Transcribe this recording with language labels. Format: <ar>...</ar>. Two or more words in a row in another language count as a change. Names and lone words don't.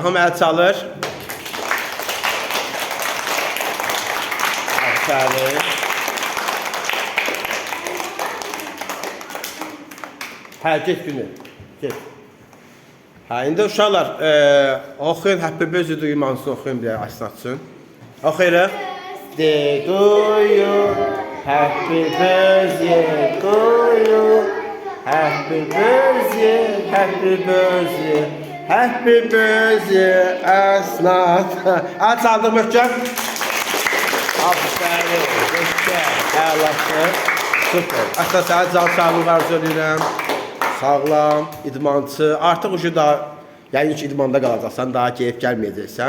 <az>Hamı əl çalır. Aferin. Get günü. Get. İndi uşaqlar, oxuyun,</az> <en>Happy Birthday to you</en> <az>mahnısını oxuyun bir Əsnad üçün. Oxuyuruq.</az> <en>Birthday to you, Happy Birthday to you, Happy Birthday, Happy Birthday, Happy Birthday Əsnad.</en> <az>Əl çaldır möhkəm. Aferin, möhkəm, əlasın. Süper. Əsnad sənə can sağlığı arzu edirəm. Sağlam, idmançı. Artıq ucu da, yəni ki idmanda qalacaqsan, daha keyif gəlməyəcəksən.</az>